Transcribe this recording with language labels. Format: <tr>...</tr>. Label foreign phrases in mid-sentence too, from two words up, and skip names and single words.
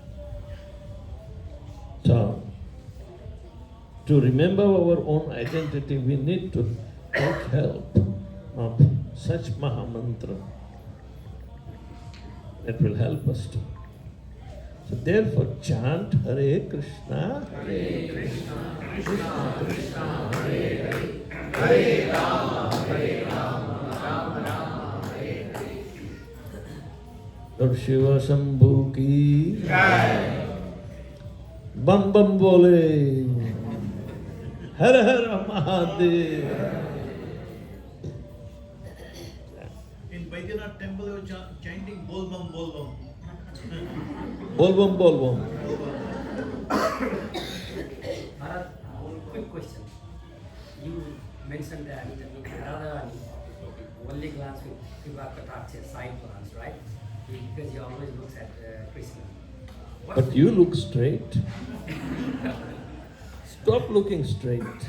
<en>So, to remember our own identity, we need to take help of such Mahamantra that will help us to. So therefore, chant</en> <sa>हरे कृष्ण हरे कृष्ण कृष्ण कृष्ण हरे हरे हरे राम राम राम हरे हरे.</sa> <hi>लॉर्ड शिव शंभू की जय. बम बम बोले, हर हर महादेव.</hi> <en>In Baidyanath temple, they were chanting</en> <hi>बोल बम बोल बम. बोल बम बोल बम.</hi> <en>Bharat, quick question. You mentioned that Radharani only glance with Kripakataksha side glance, right? Because he always looks at Krishna. But you look straight. Stop looking straight.</en>